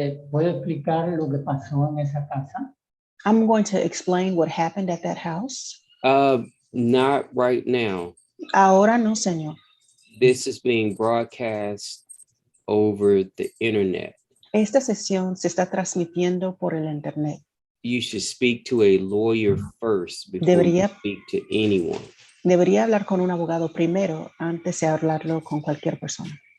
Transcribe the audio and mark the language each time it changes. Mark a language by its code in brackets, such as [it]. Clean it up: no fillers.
[es] ¿Puedo explicar lo que pasó en esa casa? [en] I'm going to explain what happened at that house. Not right now. [es] Ahora no, señor. [en] This is being broadcast over the internet. [es] Esta sesión se está transmitiendo por el internet. [en] You should speak to a lawyer first before [es] Debería- [en] you speak to anyone. [es] Debería hablar con un abogado primero antes de hablarlo con cualquier persona.